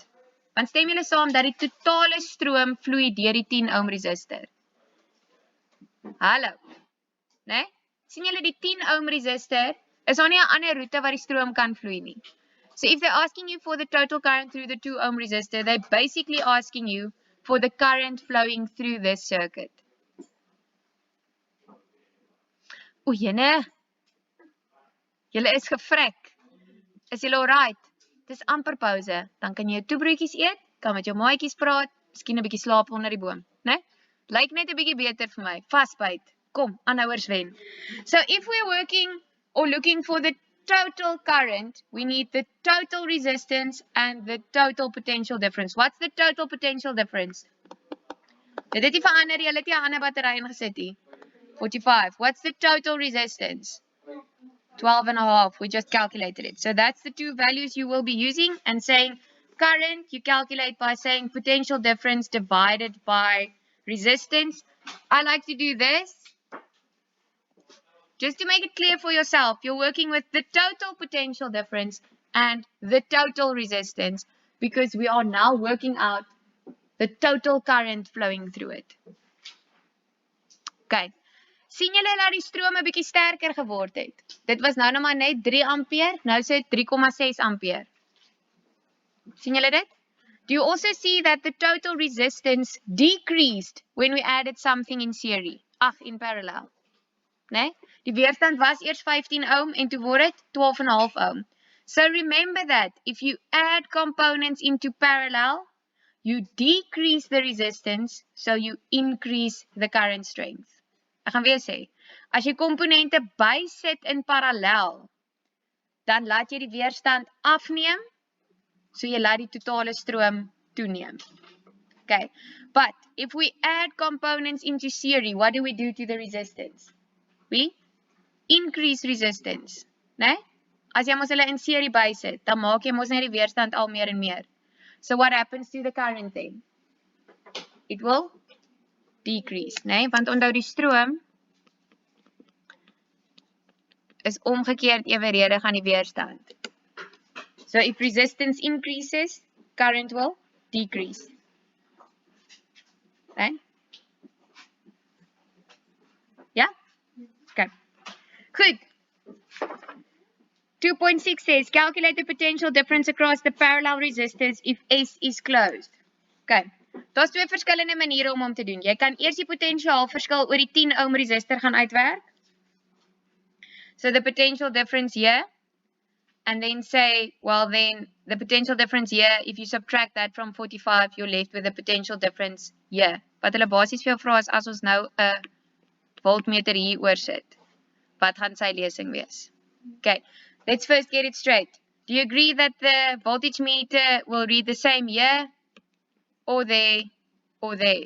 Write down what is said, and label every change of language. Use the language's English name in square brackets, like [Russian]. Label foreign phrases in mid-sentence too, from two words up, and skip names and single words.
[Afrikaans] Want stem julle saam dat die totale stroom vloei deur die 10 [English] ohm resistor? [Afrikaans] Hallo. Né? Sien julle die 10 [English] ohm resistor [Afrikaans] is daar nie 'n ander roete waar die stroom kan vloei nie. [English] So if they're asking you for the total current through the 2 ohm resistor, they're basically asking you for the current flowing through this circuit. [Afrikaans] O jene, julle is gefrik. Is julle alright? Dis amper pause. Dan kan jy jou toebroodjies eet, kan met jou maatjies praat, miskien 'n bietjie slaap onder die boom, né? Lyk net 'n bietjie beter vir my. Vasbyt. Kom, aanhouers wen. [English] So if we're working or looking for the total current, we need the total resistance and the total potential difference. What's the total potential difference? [Afrikaans] Dit het nie verander, jy het nie 'n ander battery ingesit nie. 45. [English] What's the total resistance? 12.5. We just calculated it. So that's the two values you will be using and saying current, you calculate by saying potential difference divided by resistance. I like to do this. Just to make it clear for yourself, you're working with the total potential difference and the total resistance because we are now working out the total current flowing through it. Okay. [Afrikaans] Sien julle dat die stroom 'n bietjie sterker geword het? Dit was nou maar net 3 ampere, nou sê 3,6 ampere. Sien julle dit? [English] Do you also see that the total resistance decreased when we added something in series? In parallel. [Afrikaans] Nee? Die weerstand was eers 15 ohm en toe word dit 12.5 ohm. [English] So remember that if you add components into parallel, you decrease the resistance, so you increase the current strength. [Afrikaans] Ek gaan weer sê, as jy komponente bysit in parallel, dan laat jy die weerstand afneem, so jy laat die totale stroom toeneem. [English] Okay, but if we add components into series, what do we do to the resistance? We increase resistance, [Afrikaans] né? As jy mos hulle in serie bysit, dan maak jy mos net die weerstand al meer en meer. [English] So what happens to the current then? it will decrease, [Afrikaans] né? Want onthou die stroom is omgekeerd evenredig aan die weerstand. [English] So if resistance increases, current will decrease. Okay? Yeah? Okay. Good. 2.6 says, calculate the potential difference across the parallel resistors if S is closed. Okay. [Afrikaans] Daar's twee verskillende maniere om te doen. Jy kan eers die potentiaal verskil oor die 10 [English] ohm resistor [Afrikaans] gaan uitwerk. [English] So the potential difference here, and then say, well then, the potential difference here, if you subtract that from 45, you're left with the potential difference here. [Afrikaans] Wat hulle basies vir jou vra is, as ons nou 'n voltmeter hier oor sit, wat gaan sy lesing wees? [English] Okay, let's first get it straight. Do you agree that the voltage meter will read the same here, or there, or there?